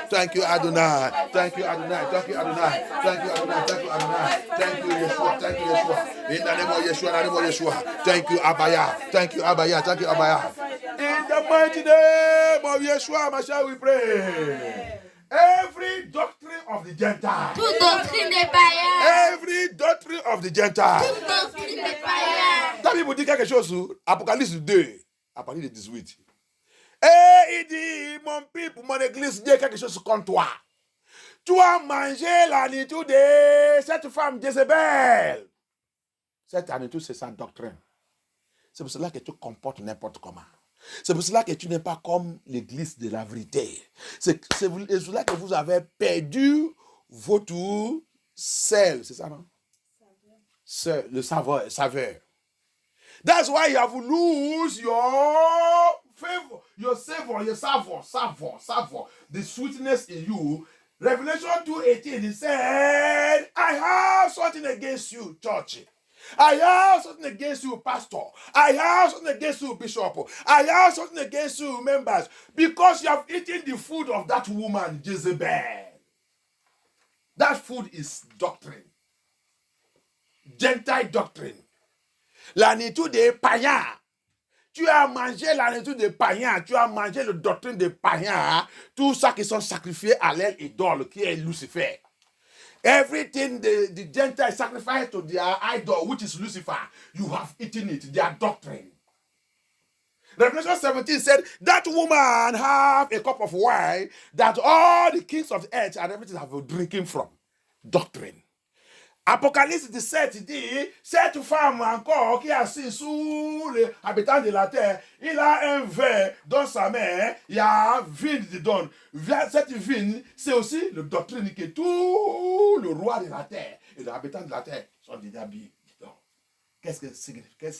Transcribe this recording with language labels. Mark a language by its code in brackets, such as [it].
[en] Thank you, Adonai. Thank you, Adonai. Thank you, Adonai. Thank you, Adonai. Thank you, Adonai. Thank you, Yeshua. Thank you, Yeshua. In the name of Yeshua. In the name of Yeshua. Thank you, Abaya. Thank you, Abaya. Thank you, Abaya. In the mighty name of Yeshua HaMashiach, we pray. Every doctrine of the Gentiles. [fr] Toute doctrine des païens. [en] Every doctrine of the Gentiles. [fr] Toute doctrine des païens. La Bible dit quelque chose sur Apocalypse 2, à partir de 18. Et il dit, mon peuple, mon église dit quelque chose contre toi. Tu as mangé la nourriture de cette femme Jézabel. Cette nourriture, c'est sa doctrine. C'est pour cela que tu comportes n'importe comment. C'est pour cela que tu n'es pas comme l'église de la vérité. C'est pour cela que vous avez perdu votre sel. C'est ça, non? Sel, le saveur. [en] That's why you have lose your favor, your savor, your savor. The sweetness in you. Revelation 2:18, he said, I have something against you, church. I have something against you, pastor. I have something against you, bishop. I have something against you, members, because you have eaten the food of that woman, Jezebel. That food is doctrine. Gentile doctrine. [fr] La nourriture des païens. Tu as mangé la nourriture des païens. Tu as mangé la doctrine des païens. Tout ça qui sont sacrifiés à leur idole, qui est Lucifer. [en] Everything the Gentiles sacrifice to their idol, which is Lucifer, you have eaten it, their doctrine. Revelation 17 said, that woman have a cup of wine that all the kings of the earth and everything have been drinking from. Doctrine. [fr] Apocalypse 17 dit, cette femme encore qui est assise sous les habitants de la terre, il a un verre dans sa main, il y a vigne dedans. Cette vigne, c'est aussi la doctrine que tout le roi de la terre et les habitants de la terre sont déjà bien dedans. Qu'est-ce que ça signifie?